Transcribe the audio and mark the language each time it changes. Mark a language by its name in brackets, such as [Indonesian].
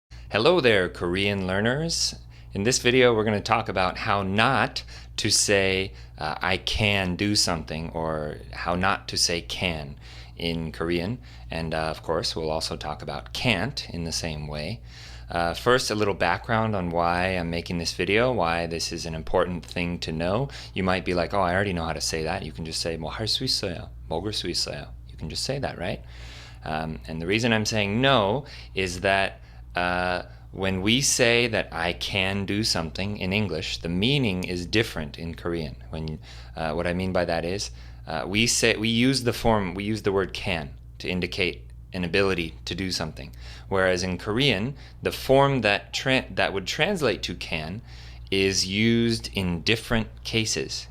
[English] Hello there, Korean learners. In this video, we're going to talk about how not to say I can do something, or how not to say can in Korean. And of course, we'll also talk about can't in the same way. First, a little background on why I'm making this video, why this is an important thing to know. You might be like, oh, I already know how to say that. You can just say, [Korean] 뭐 할 수 있어요, 먹을 수 있어요. [English] You can just say that, right? And the reason I'm saying no is that when we say that I can do something in English, the meaning is different in Korean. What I mean by that is we use the word can to indicate an ability to do something, whereas in Korean, the form that would translate to can is used in different cases.